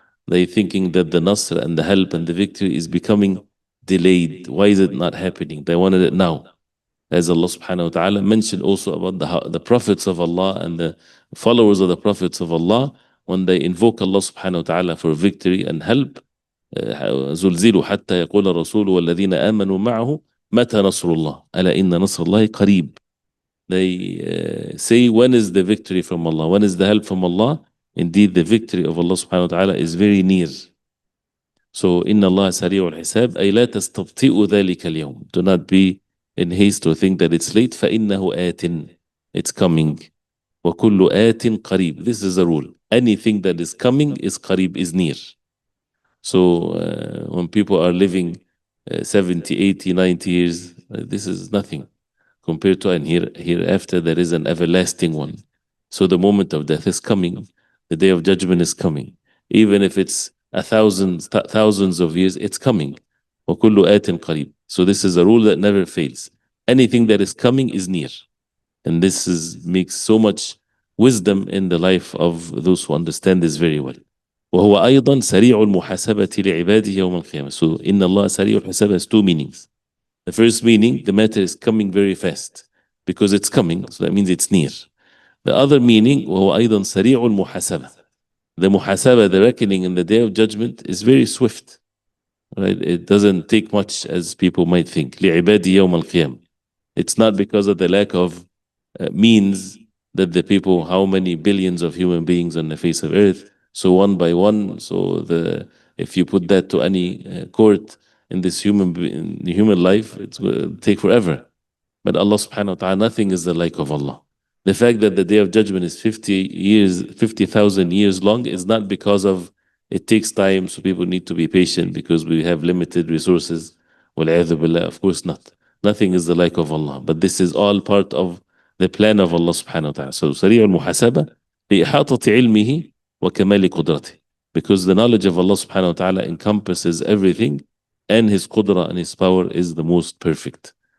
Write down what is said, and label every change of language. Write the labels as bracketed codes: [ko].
[en] They thinking that the nasr and the help and the victory is becoming delayed. Why is it not happening? They wanted it now. As Allah subhanahu wa ta'ala mentioned also about the prophets of Allah and the followers of the prophets of Allah, when they invoke Allah subhanahu wa ta'ala for victory and help, [ar] زلزلوا حتى يقول الرسول والذين آمنوا معه متى نصر الله ألا إن نصر الله قريب. [en] They say when is the victory from Allah, when is the help from Allah. Indeed the victory of Allah subhanahu wa ta'ala is very near. [ar] So إن الله سريع الحساب أي لا تستبطئوا ذلك اليوم. [en] Do not be in haste to think that it's late. [ar] فإنه آت, [en] it's coming. [ar] وكل آت قريب. [en] This is a rule. Anything that is coming is قريب, is near. So when people are living 70, 80, 90 years, this is nothing compared to, and hereafter there is an everlasting one. So the moment of death is coming, the day of judgment is coming. Even if it's thousands of years, it's coming. [ar] وَكُلُّ آتٍ قَرِيب. [en] So this is a rule that never fails. Anything that is coming is near. And this makes so much wisdom in the life of those who understand this very well. [ar] وهو أيضا سريع المحاسبة لعباده يوم القيامة. [en] So [ar] إن الله سريع الحساب [en] has two meanings. The first meaning, the matter is coming very fast because it's coming, so that means it's near. The other meaning, [ar] وهو أيضا سريع المحاسبة. [en] The muhasabah, the reckoning in the day of judgment is very swift. Right? It doesn't take much as people might think. [ar] لعباده يوم القيامة. [en] It's not because of the lack of means that the people, how many billions of human beings on the face of earth, so one by one, so if you put that to any court in this human life, it's going to take forever. But Allah subhanahu wa ta'ala, nothing is the like of Allah. The fact that the day of judgment is 50,000 years long is not because of it takes time, so people need to be patient because we have limited resources. [ar] وَالْعِيَاذُ بِاللَّهِ. [en] Of course not. Nothing is the like of Allah. But this is all part of the plan of Allah subhanahu wa ta'ala. [ar] So سريع المحاسبة لإحاطة علمه وكمال قدرته. [en] Because the knowledge of Allah subhanahu wa ta'ala encompasses everything, and His qudra and His power is the most perfect.